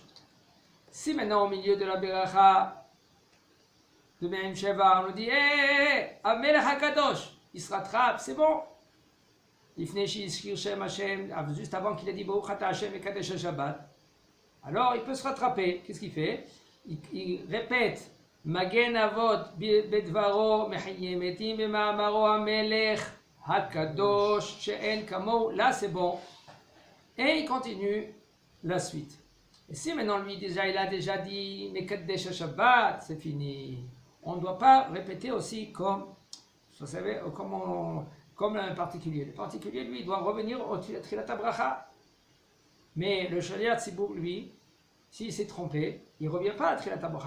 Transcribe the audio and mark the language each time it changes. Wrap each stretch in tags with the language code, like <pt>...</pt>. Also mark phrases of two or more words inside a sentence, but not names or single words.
<fr>Si maintenant au milieu de la bracha de</fr> <he>מעין שבע,</he> <fr>on nous dit</fr> <he>המלך הקדוש,</he> <fr>il se rattrape, c'est bon.</fr> <he>לפני שיזכיר שם השם,</he> <fr>juste avant qu'il a dit</fr> <he>ברוך אתה השם מקדש שבת.</he> <fr>Alors il peut se rattraper. Qu'est-ce qu'il fait? Il répète</fr> <he>מגן אבות בדברו מחיה מתים במאמרו המלך הקדוש שאין כמוהו.</he> <fr>Là c'est bon. Et il continue la suite. Et si maintenant lui il a déjà dit</fr> <he>מקדש שבת,</he> <fr>c'est fini. On ne doit pas répéter aussi comme, vous savez, comme un particulier. Le particulier, lui, il doit revenir au</fr> <he>תפילת ברכה.</he> <fr>Mais le</fr> <he>שליח ציבור,</he> <fr>lui, s'il s'est trompé, il ne revient pas à</fr> <he>תפילת ברכה.</he>